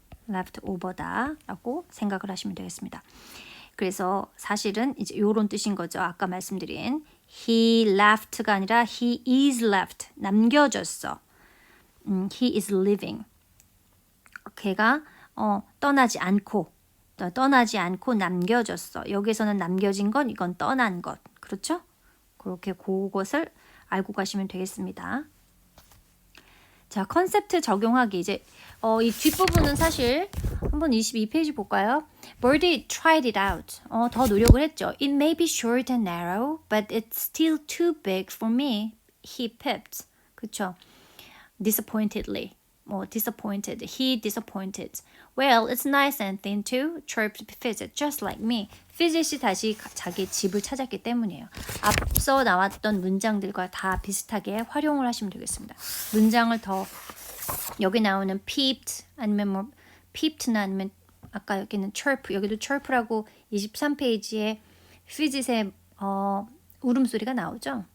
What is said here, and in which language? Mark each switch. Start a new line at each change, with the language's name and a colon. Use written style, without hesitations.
Korean: left over다 라고 생각을 하시면 되겠습니다. 그래서 사실은 이제 요런 뜻인 거죠. 아까 말씀드린
English: he left
Korean: 가 아니라
English: he is left.
Korean: 남겨졌어.
English: he is living.
Korean: 걔가 떠나지 않고 남겨졌어. 여기서는 남겨진 건 이건 떠난 것. 그렇죠? 그렇게 그것을 알고 가시면 되겠습니다. 자, 컨셉트 적용하기. 이제 이 뒷부분은 사실 한번 22페이지 볼까요?
English: Birdie tried it out.
Korean: 더 노력을 했죠.
English: It may be short and narrow, but it's still too big for me. He pipped.
Korean: 그쵸?
English: Disappointedly. disappointed. He disappointed. Well, it's nice and thin too. Chirped Fidget, just like me.
Korean: Fidget이 다시 자기 집을 찾았기 때문이에요. 앞서 나왔던 문장들과 다 비슷하게 활용을 하시면 되겠습니다. 문장을 더 여기 나오는 peeped 아니면 peeped나 아니면 아까 여기는 chirp 여기도 chirp라고 23페이지에 Fidget의 울음소리가 나오죠.